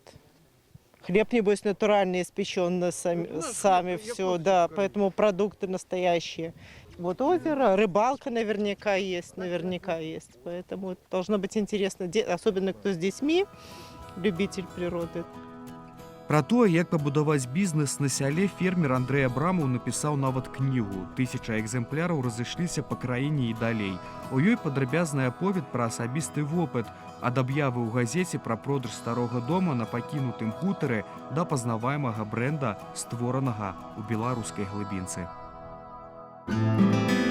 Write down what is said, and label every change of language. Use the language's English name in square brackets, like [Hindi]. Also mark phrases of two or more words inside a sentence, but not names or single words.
[Russian] Хлеб, небось, натуральный, испеченный сами все, да, поэтому продукты настоящие. Вот озеро, рыбалка наверняка есть, поэтому должно быть интересно, особенно кто с детьми, любитель природы. [Belarusian] Пра тое, як пабудаваць бізнес на сяле, фермер Андрэй Абрамаў напісаў нават кнігу. 1000 экземпляраў разышліся па краіне і далей. У ёй падрабязны аповед пра асабісты вопыт, ад аб'явы ў газеце пра продаж старога дома на пакінутым хутары да пазнаваемага брэнда, створанага ў беларускай глыбінцы.